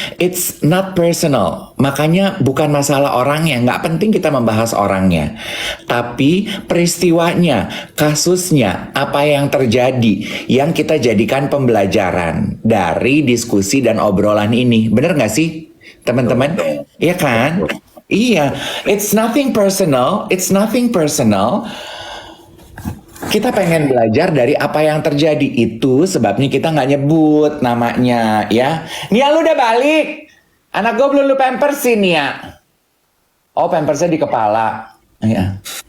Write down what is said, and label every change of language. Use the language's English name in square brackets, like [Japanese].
[English] It's not personal. [Indonesian] Makanya bukan masalah orangnya, nggak penting kita membahas orangnya. Tapi peristiwanya, kasusnya, apa yang terjadi yang kita jadikan pembelajaran dari diskusi dan obrolan ini. Bener nggak sih, teman-teman? Iya kan? Iya, [English] it's nothing personal. It's nothing personal. [Indonesian] Kita pengen belajar dari apa yang terjadi. Itu sebabnya kita nggak nyebut namanya, ya. Nia, lu udah balik? Anak gue belum lu pampers sih, Nia. Oh, pampersnya di kepala. Iya.